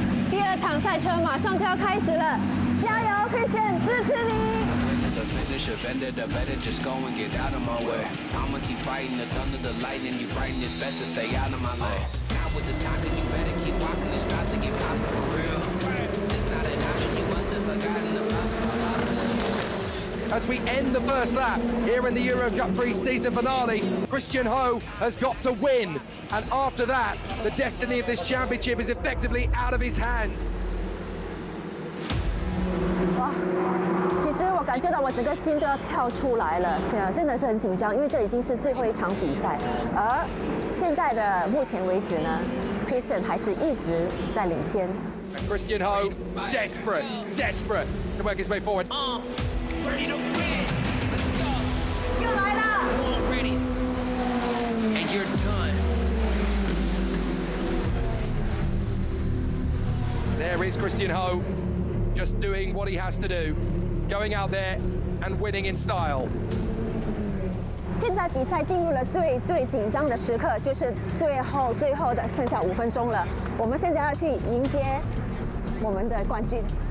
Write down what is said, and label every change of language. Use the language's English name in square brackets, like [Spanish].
[Chinese] 第二场赛车马上就要开始了，加油 ，Christian， 支持你！ [English] The finish of ended the better just go and get out of my way. I'ma keep fighting the thunder, the lightning. You frightened, it's best to stay out of my lane. Now with the talking, you better keep walking. It's about to get poppin' for real. It's not an option, you must have forgotten about it. As we end the first lap here in the Euro Cup 3 season finale, Christian Ho has got to win. And after that, the destiny of this championship is effectively out of his hands. [Chinese] 哇！其实我感觉到我整个心都要跳出来了，天啊，真的是很紧张，因为这已经是最后一场比赛，而现在的目前为止呢 ，Christian 还是一直在领先。 [English] And Christian Ho, desperate to work his way forward. Ready to win. Let's go. [Chinese] 又来了 [English] Ready. And you're done. There is Christian Ho, just doing what he has to do, going out there and winning in style. [Chinese] 现在比赛进入了最紧张的时刻，就是最后的剩下5分钟了。我们现在要去迎接我们的冠军。